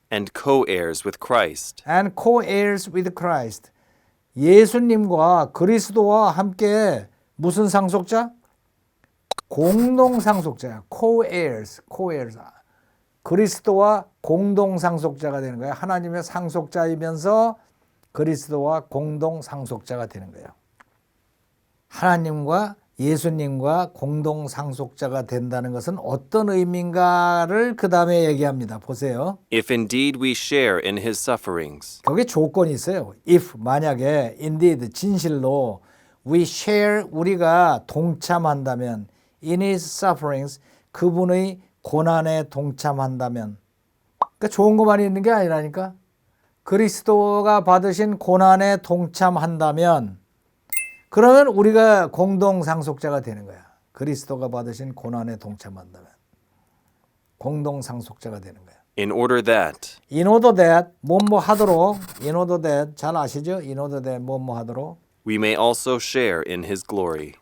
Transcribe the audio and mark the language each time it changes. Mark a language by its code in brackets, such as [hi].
[en] And co-heirs with Christ. and co-heirs with Christ. [ko] 예수님과 그리스도와 함께 무슨 상속자? 공동 상속자야. co-heirs. co-heirs. 그리스도와 공동 상속자가 되는 거예요. 하나님의 상속자이면서 그리스도와 공동 상속자가 되는 거예요. 하나님과 예수님과 공동 상속자가 된다는 것은 어떤 의미인가를 그 다음에 얘기합니다. 보세요. [en] If indeed we share in His sufferings. [ko] 거기에 조건이 있어요. If 만약에 indeed 진실로 [en] we share [ko] 우리가 동참한다면 [en] in His sufferings [ko] 그분의 고난에 동참한다면, 그러니까 좋은 것만 있는 게 아니라니까. 그리스도가 받으신 고난에 동참한다면 그러면 우리가 공동 상속자가 되는 거야. 그리스도가 받으신 고난에 동참한다면 공동 상속자가 되는 거야. [en] in order that, In order that [ko] 뭐뭐 하도록 [en] in order that [ko] 잘 아시죠? [en] In order that [ko] 뭐뭐 하도록 [en] we may also share in his glory.